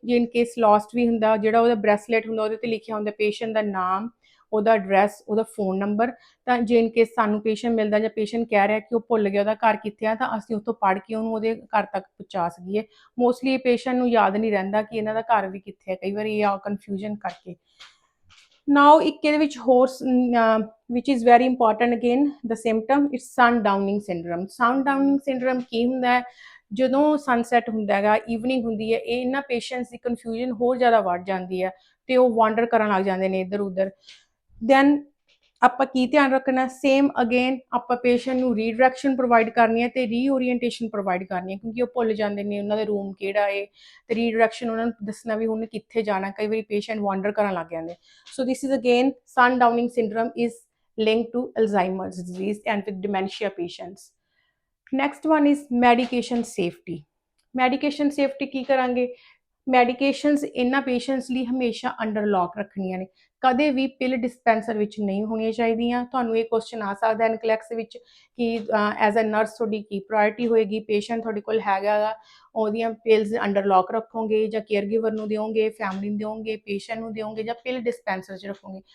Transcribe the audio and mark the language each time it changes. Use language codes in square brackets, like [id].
[pa] ਜੇ in case lost ਵੀ ਹੁੰਦਾ ਜਿਹੜਾ ਉਹਦਾ ਬ੍ਰੈਸਲੇਟ ਹੁੰਦਾ ਉਹਦੇ ਤੇ ਲਿਖਿਆ ਹੁੰਦਾ ਪੇਸ਼ੈਂਟ ਦਾ ਨਾਮ, ਉਹਦਾ ਐਡਰੈਸ, ਉਹਦਾ ਫੋਨ ਨੰਬਰ। ਤਾਂ ਜੇ ਇਨ ਕੇਸ ਸਾਨੂੰ ਪੇਸ਼ੈਂਟ ਮਿਲਦਾ ਜਾਂ ਪੇਸ਼ੈਂਟ ਕਹਿ ਰਿਹਾ ਕਿ ਉਹ ਭੁੱਲ ਗਿਆ ਉਹਦਾ ਘਰ ਕਿੱਥੇ ਆ ਤਾਂ ਅਸੀਂ ਉੱਥੋਂ ਪੜ੍ਹ ਕੇ ਉਹਨੂੰ ਉਹਦੇ ਘਰ ਤੱਕ ਪਹੁੰਚਾ ਸਕੀਏ। ਮੋਸਟਲੀ ਇਹ ਪੇਸ਼ੈਂਟ ਨੂੰ ਯਾਦ ਨਹੀਂ ਰਹਿੰਦਾ ਕਿ ਇਹਨਾਂ ਦਾ ਘਰ ਵੀ ਕਿੱਥੇ ਹੈ, ਕਈ ਵਾਰੀ ਇਹ ਕਨਫਿਊਜ਼ਨ ਕਰਕੇ। [en] now [pa] ਇੱਕ ਇਹਦੇ ਵਿੱਚ ਹੋਰ [en] which is very important again the symptom is sundowning syndrome. [pa] Sundowning syndrome ਕੀ ਹੁੰਦਾ ਹੈ? ਜਦੋਂ ਸਨਸੈਟ ਹੁੰਦਾ ਹੈਗਾ, ਈਵਨਿੰਗ ਹੁੰਦੀ ਹੈ, ਇਹ ਇਹਨਾਂ ਪੇਸ਼ੈਂਟਸ ਦੀ ਕਨਫਿਊਜ਼ਨ ਹੋਰ ਜ਼ਿਆਦਾ ਵੱਧ ਜਾਂਦੀ ਹੈ ਤੇ ਉਹ ਵਾਂਡਰ ਕਰਨ ਲੱਗ ਜਾਂਦੇ ਨੇ ਇੱਧਰ ਉੱਧਰ। ਦੈਨ ਆਪਾਂ ਕੀ ਧਿਆਨ ਰੱਖਣਾ? ਸੇਮ ਅਗੇਨ ਆਪਾਂ ਪੇਸ਼ੈਂਟ ਨੂੰ ਰੀਡਾਇਰੈਕਸ਼ਨ ਪ੍ਰੋਵਾਈਡ ਕਰਨੀ ਹੈ ਤੇ ਰੀਓਰੀਐਂਟੇਸ਼ਨ ਪ੍ਰੋਵਾਈਡ ਕਰਨੀ ਹੈ ਕਿਉਂਕਿ ਉਹ ਭੁੱਲ ਜਾਂਦੇ ਨੇ ਉਹਨਾਂ ਦਾ ਰੂਮ ਕਿਹੜਾ ਹੈ ਤੇ ਰੀਡਾਇਰੈਕਸ਼ਨ ਉਹਨਾਂ ਨੂੰ ਦੱਸਣਾ ਵੀ ਉਹਨੇ ਕਿੱਥੇ ਜਾਣਾ। ਕਈ ਵਾਰੀ ਪੇਸ਼ੈਂਟ ਵਾਂਡਰ ਕਰਨ ਲੱਗ ਜਾਂਦੇ। [en] So this is again sundowning syndrome is linked to Alzheimer's disease and with dementia patients. Next one is medication safety. [pa] Medication safety ਕੀ ਕਰਾਂਗੇ? ਮੈਡੀਕੇਸ਼ਨਸ ਇਹਨਾਂ ਪੇਸ਼ੈਂਟਸ ਲਈ ਹਮੇਸ਼ਾ ਅੰਡਰ ਲੌਕ ਰੱਖਣੀਆਂ ਨੇ, ਕਦੇ ਵੀ ਪਿਲ ਡਿਸਪੈਂਸਰ ਵਿੱਚ ਨਹੀਂ ਹੋਣੀਆਂ ਚਾਹੀਦੀਆਂ। ਤੁਹਾਨੂੰ ਇਹ ਕੁਐਸਚਨ ਆ ਸਕਦਾ ਐਨਕਲੈਕਸ ਵਿੱਚ ਕਿ [en] as a nurse [pa] ਤੁਹਾਡੀ ਕੀ ਪ੍ਰਾਇੋਰਟੀ ਹੋਏਗੀ? ਪੇਸ਼ੈਂਟ ਤੁਹਾਡੇ ਕੋਲ ਹੈਗਾ ਗਾ, ਉਹਦੀਆਂ ਪਿਲਸ ਅੰਡਰ ਲੌਕ ਰੱਖੋਗੇ ਜਾਂ ਕੇਅਰ ਗਿਵਰ ਨੂੰ ਦਿਓਗੇ, ਫੈਮਿਲੀ ਨੂੰ ਦਿਓਗੇ, ਪੇਸ਼ੈਂਟ ਨੂੰ ਦਿਓਗੇ ਜਾਂ ਪਿਲ ਡਿਸਪੈਂਸਰ 'ਚ ਰੱਖੋਗੇ?